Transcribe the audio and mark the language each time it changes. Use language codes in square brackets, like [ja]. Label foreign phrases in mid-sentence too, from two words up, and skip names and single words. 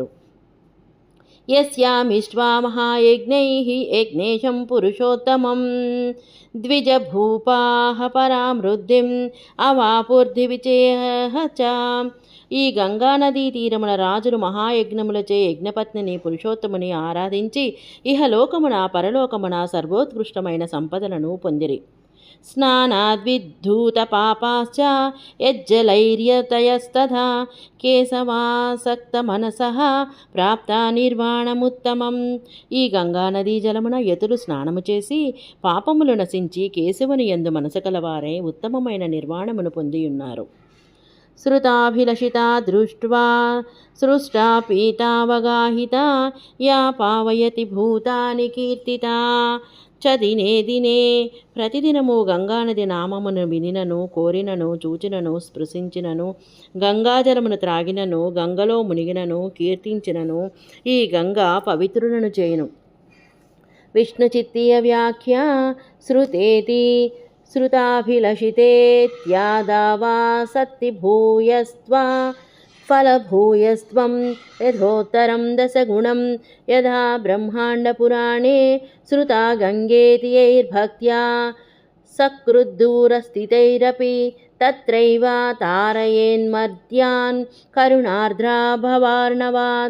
[sa] యస్యామిష్ట్వా మహాయజ్ఞైః యజ్ఞేశం పురుషోత్తమం ద్విజభూపాః పరామృద్ధిం అవాపుర్ధివిచేహ చ. [te] ఈ గంగానదీ తీరమున రాజులు మహాయజ్ఞములచే యజ్ఞపత్నిని పురుషోత్తముని ఆరాధించి ఇహలోకమున పరలోకమున సర్వోత్కృష్టమైన సంపదలను పొందిరి. [sa] स्नानाद्विद्धूतपापाश्च यज्जलैर्यतयस्तथा కేశవాసక్తమనసః ప్రాప్త నిర్వాణముత్తమం. [te] ఈ గంగానదీ జలమున యతులు స్నానము చేసి పాపములు నశించి కేశవుని యందు మనసు కలవారై ఉత్తమమైన నిర్వాణమును పొందియున్నారు. [sa] श्रुताभिलषिता दृष्ट्वा सृष्टा पीतावगाहिता या पावयति भूतानि कीर्तिता చ దినే దినే. [te] ప్రతిదినము గంగానది నామమును వినినను, కోరినను, చూచినను, స్పృశించినను, గంగాజలమును త్రాగినను, గంగలో మునిగినను, కీర్తించినను ఈ గంగా పవిత్రులను చేయును. [sa] విష్ణుచిత్తీయ వ్యాఖ్య శృతేతి श्रुताभिलषितेत्यादावा सत्तिभूयस्त्वा फलभूयस्त्वं यथोत्तरं दशगुणं यथा ब्रह्माण्डपुराणे श्रुता गङ्गेति यैर्भक्त्या सकृद्दूरस्थितैरपि तत्रैव तारयेन्मर्त्यान् करुणार्द्रा भवार्णवात्.